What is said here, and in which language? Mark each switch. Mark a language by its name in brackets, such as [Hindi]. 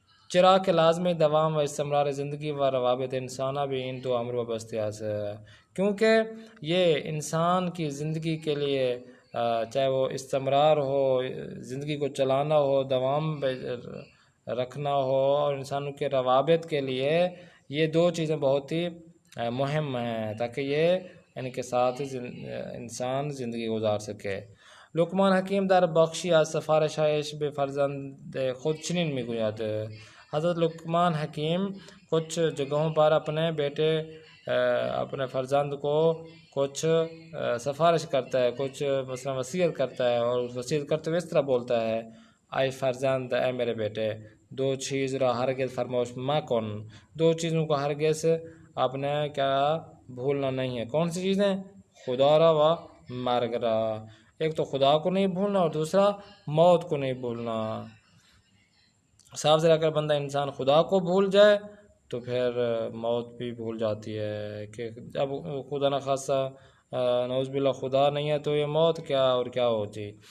[Urdu] چرا کہ لازمی دوام و استمرار زندگی و روابط انسانہ بھی ان دو امر وابستہ ہے، کیونکہ یہ انسان کی زندگی کے لیے چاہے وہ استمرار ہو، زندگی کو چلانا ہو، دوام رکھنا ہو، اور انسانوں کے روابط کے لیے یہ دو چیزیں بہت ہی مہم ہیں تاکہ یہ ان کے ساتھ انسان زندگی گزار سکے. [Persian] لقمان حکیم در بخشی از سفارشش به فرزند خود چنین میگوید. [Urdu] حضرت لقمان حکیم کچھ جگہوں پر اپنے بیٹے اپنے فرزند کو کچھ سفارش کرتا ہے، کچھ مثلا وصیت کرتا ہے، اور وصیت کرتے ہوئے اس طرح بولتا ہے: اے فرزند، اے میرے بیٹے، [Persian] دو چیز را ہرگز فراموش مکن. [Urdu] دو چیزوں کو ہرگز آپ نے کیا بھولنا نہیں ہے. کون سی چیزیں؟ [Persian] خدا را و مرگ را. [Urdu] ایک تو خدا کو نہیں بھولنا، اور دوسرا موت کو نہیں بھولنا. صاف ذرا اگر بندہ انسان خدا کو بھول جائے تو پھر موت بھی بھول جاتی ہے کہ جب خدا نخواستہ نعوذ باللہ خدا نہیں ہے تو یہ موت کیا اور کیا ہوتی.